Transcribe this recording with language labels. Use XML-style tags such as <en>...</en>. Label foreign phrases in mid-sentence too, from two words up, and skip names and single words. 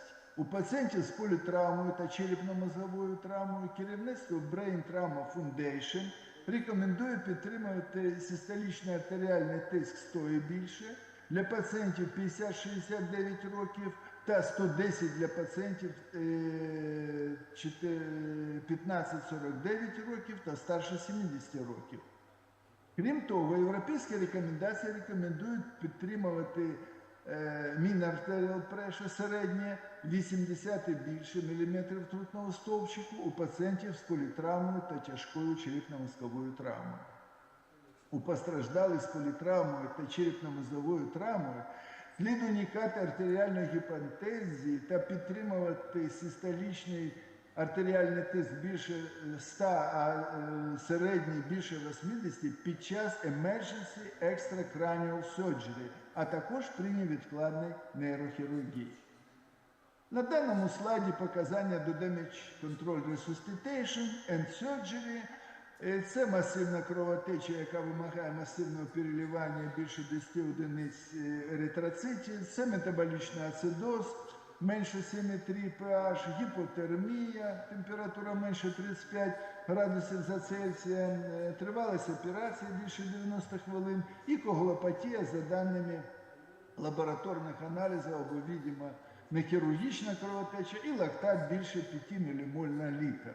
<uk>У пацієнтів з політравмою та черепно-мозговою травмою керівництво Brain Trauma Foundation рекомендує підтримувати систолічний артеріальний тиск 100 і більше для пацієнтів 50-69 років та 110 для пацієнтів 15-49 років та старше 70 років. Крім того, європейські рекомендації рекомендують підтримувати</uk> <en>mean arterial pressure</en> <uk>середнє 80 і більше міліметрів ртутного стовпчику у пацієнтів з політравмою та тяжкою черепно-мозковою травмою. У постраждалих з політравмою та черепно-мозговою травмою слід уникати артеріальної гіпотензії та підтримувати систолічний артеріальний тиск більше 100, а середній більше 80 під час</uk> <en>emergency extracranial surgery,</en> <uk>а також при невідкладній нейрохірургії. На даному слайді показання до</uk> <en>damage control resuscitation and surgery.</en> <uk>Це масивна кровотеча, яка вимагає масивного переливання більше 10 одиниць еритроцитів, це метаболічний ацидоз, менше 7,3 pH, гіпотермія, температура менше 35 градусів за Цельсієм, тривалість операції більше 90 хвилин і коагулопатія за даними лабораторних аналізів або, видимо, нехірургічна кровотеча і лактат більше 5 мілімоль на літр.</uk>